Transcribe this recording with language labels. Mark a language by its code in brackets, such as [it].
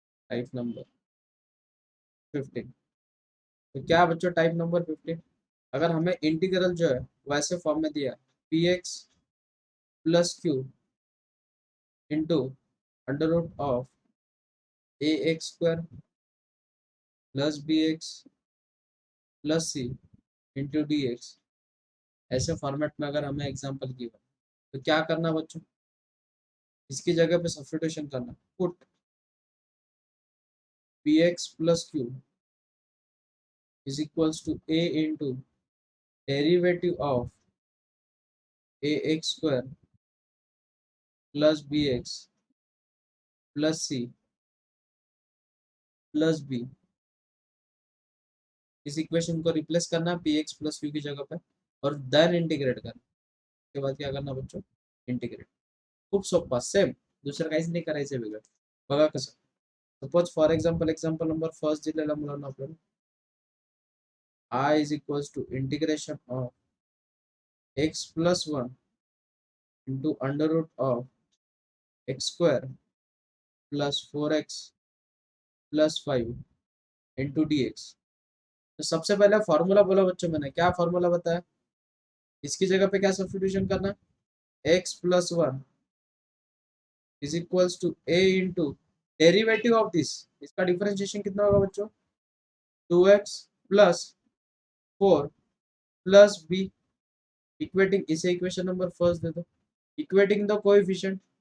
[hi] Type number 15 तो क्या बच्चों टाइप नंबर 15 अगर हमें इंटीग्रल जो है वैसे फॉर्म में दिया [en] p x plus q into under root of a x square plus b x plus c into d x [hi] ऐसे फॉर्मेट में अगर हमें एग्जांपल गिवन तो क्या करना बच्चों, इसकी जगह पे सब्स्टिट्यूशन करना, [en] Put px plus q is equals to a into derivative of ax square plus bx plus c plus b। [hi] इस इक्वेशन को रिप्लेस करना px plus q की जगह पे और देन इंटीग्रेट करना। उसके बाद क्या करना बच्चों, इंटीग्रेट। [mr] खूप सोपा, सेम, दुसरं काहीच नाही करायचं वेगळं। बघा कसं, [en] suppose for example [mr] number first दिलेला मुलांना आपल्याला [en] I is equals to integration of x plus 1 into under root of x square plus 4x plus 5 into dx। [hi] तो सबसे पहले फॉर्मूला बोला बच्चों, मैंने क्या फॉर्मूला बताया, इसकी जगह पे क्या सब्स्टिट्यूशन करना, [en] x plus 1 is equals to a into derivative of this, [hi] इसका डिफरेंशिएशन कितना होगा बच्चों, 2x plus 4 plus b, equating, इसे इक्वेशन नंबर फर्स्ट दे दो, [en] Equating the coefficient.